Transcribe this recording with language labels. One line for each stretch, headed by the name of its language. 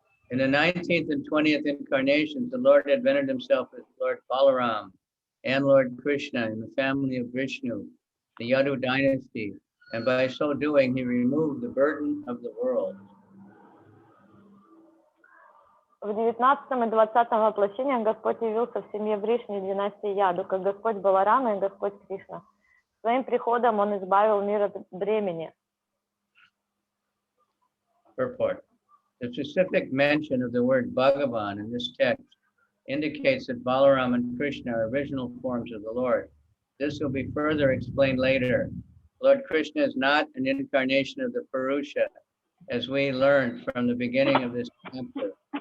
English: In the 19th and 20th incarnations, the Lord advented himself as Lord Balaram and Lord Krishna in the family of Vishnu, the Yadu dynasty, and by so doing, he removed the burden of the world.
Russian: В 19 и 20 воплощениях Господь явился в семье Вришни династии Яду, как Господь Баларама и Господь Кришна. Своим приходом он избавил мир от бремени.
English: Purport. The specific mention of the word Bhagavan in this text indicates that Balaram and Krishna are original forms of the Lord. This will be further explained later. Lord Krishna is not an incarnation of the Purusha, as we learned from the beginning of this chapter.